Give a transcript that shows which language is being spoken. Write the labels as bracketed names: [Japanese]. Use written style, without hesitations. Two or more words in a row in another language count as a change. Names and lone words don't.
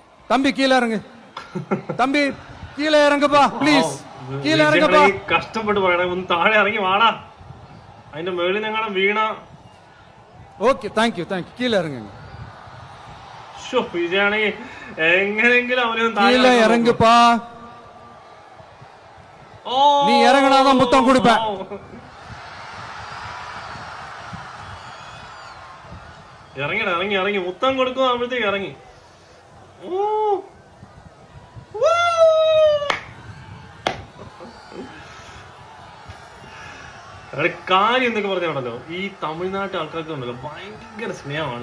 [Tamil] தம்பி கீழே இறங்கு. தம்பி கீழே இறங்குப்பா പ്ലീസ്. கீழே இறங்குப்பா. [Malayalam] കഷ്ടപ്പെട്ട് പറയണേ, ഒന്ന് താഴെ ഇറങ്ങി വാടാ. അതിന്റെ മേളിൽ ഞങ്ങളെ വീണ. [English] okay, thank you. [Tamil] கீழே இறங்குங்க. [Malayalam] വിജയാണെങ്കിൽ എങ്ങനെങ്കിലും അവനൊന്ന് [Tamil] கீழே இறங்குப்பா. நீ இறங்கினாதான் முத்தம் கொடுப்பேன். [Malayalam] ഇറങ്ങി മുത്തം കൊടുക്കും ആകുമ്പോഴത്തേക്ക് ഇറങ്ങി. കാര്യം എന്നൊക്കെ പറഞ്ഞാണല്ലോ, ഈ തമിഴ്നാട്ടിലെ ആൾക്കാർക്ക് ഉണ്ടല്ലോ ഭയങ്കര സ്നേഹമാണ്.